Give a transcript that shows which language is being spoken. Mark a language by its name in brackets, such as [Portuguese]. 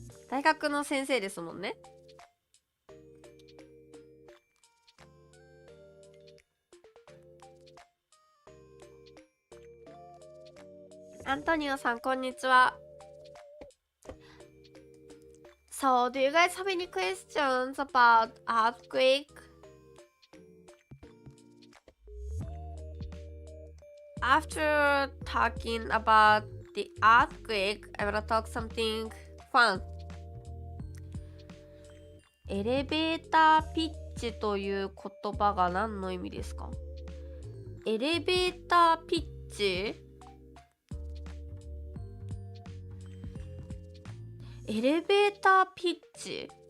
[Japanese] 大学の先生ですもんね。アントニオさん、こんにちは。 [English] So, do you guys have any questions about earthquake? After talking about the earthquake, I wanna talk something fun. [Japanese] エレベーターピッチという言葉が何の意味ですか？エレベーターピッチ？エレベーターピッチ？